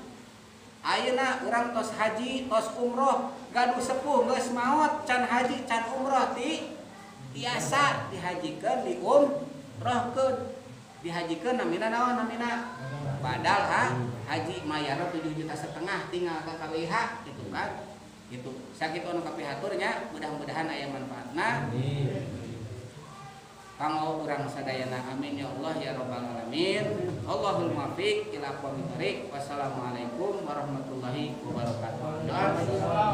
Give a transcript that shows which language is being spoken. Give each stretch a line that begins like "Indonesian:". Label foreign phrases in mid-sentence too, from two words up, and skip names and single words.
Sundanese: Ayeuna urang tos haji, tos umroh, gaduh sepuh geus maot can haji, can umroh tiasa dihajikeun di umrohkeun. Dihajikeun namina naon namina? Badal haji mayarna 7,5 juta tinggal ka KWH gitu kan. Gitu. Sakitu anu kapihaturnya, mudah-mudahan aya manfaatna. Kanggo urang sadayana
Arabic: آمين يا الله يا رب العالمين. الله الموفق إلى أقوم الطريق. والسلام عليكم ورحمة الله وبركاته.